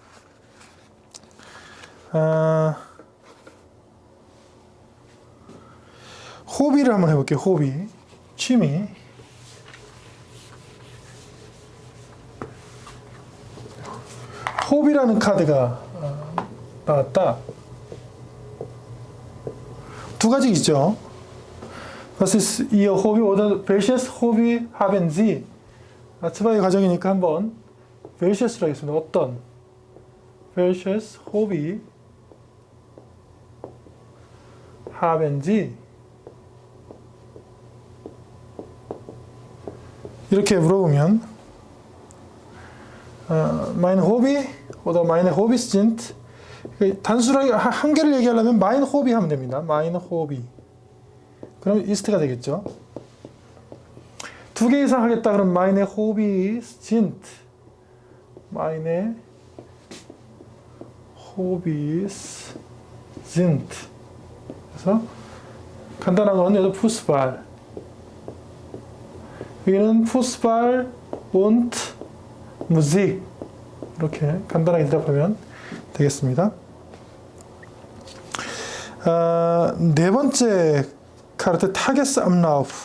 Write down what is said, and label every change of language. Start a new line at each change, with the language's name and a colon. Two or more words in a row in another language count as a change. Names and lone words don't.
Korean: 호비를 한번 해볼게요. 호비, 취미. 호비라는 카드가 나왔다. 두 가지 있죠.
German: Was ist Ihr Hobby oder welches Hobby haben Sie?
Korean: 아츠바이 과정이니까 한번 welches로 하겠습니다. 어떤?
German: welches Hobby haben Sie?
Korean: 이렇게 물어보면
German: mein Hobby oder meine Hobbys sind.
Korean: 단순하게 한 개를 얘기하려면
German: mein Hobby
Korean: 하면 됩니다.
German: mein Hobby.
Korean: 그럼 ist가 되겠죠. 두 개 이상 하겠다 그러면
German: meine Hobbys sind. meine Hobbys sind.
Korean: 그래서 간단한 건 여기서 Fußball. 여기는
German: Fußball und Musik.
Korean: 이렇게 간단하게 대답하면 되겠습니다. 네 번째
German: Karte Tagesablauf.